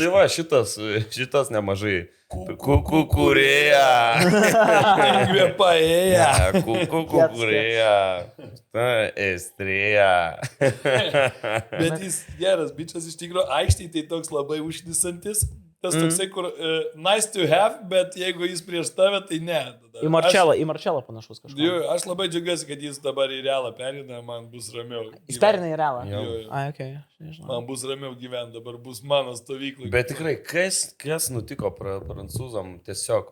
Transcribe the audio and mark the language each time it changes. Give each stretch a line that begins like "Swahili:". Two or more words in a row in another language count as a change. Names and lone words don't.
Lithuanian: tai va, šitas nemažai. Kukurėja. Kvėpaėja. Kukurėja. Estrėja. Bet jis geras, bičias iš tikrųjų, aikštėje tai toks labai užnisantis. Tas toksai, kur
English: nice to have,
Lithuanian: bet jeigu jis prieš tave, tai ne. Į Marčelą panašus kažkas. Jo, aš labai džiaugiuosi, kad jis dabar į realą perina, man bus ramiau. Jis perina į realą? Jo. Ai, okei. Nežinau. Man bus ramiau gyventi, dabar bus mano stovyklai. Bet tikrai, kas nutiko prancūzam tiesiog?